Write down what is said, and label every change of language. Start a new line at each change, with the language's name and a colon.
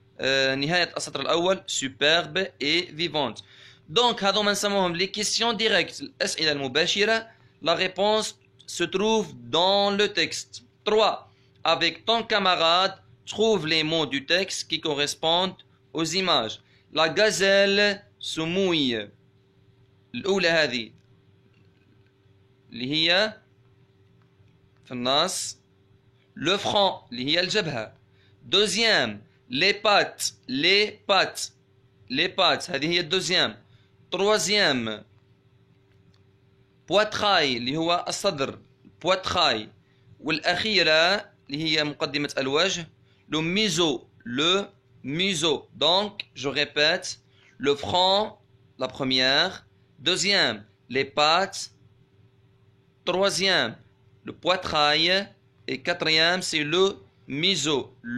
Arabic: نهاية السطر الأول
French: superbe et vivante.
Arabic: Donc هذوما نسموهم
French: les questions directes
Arabic: الأسئلة المباشرة.
French: La réponse se trouve dans le texte. 3. Avec ton camarade, trouve les mots du texte qui correspondent aux images. La gazelle se mouille.
Arabic: الأولى هذه اللي هي في النص. Le front اللي هي الجبهة.
French: Deuxième, les pattes, les pattes, les pattes هذه هي الدوزيام. Troisième, poitrail
Arabic: اللي هو الصدر
French: poitrail.
Arabic: والأخيرة اللي هي مقدمة الوجه le museau.
French: Donc je répète, le front la première, deuxième les pattes, troisième le poitrail et quatrième c'est le museau.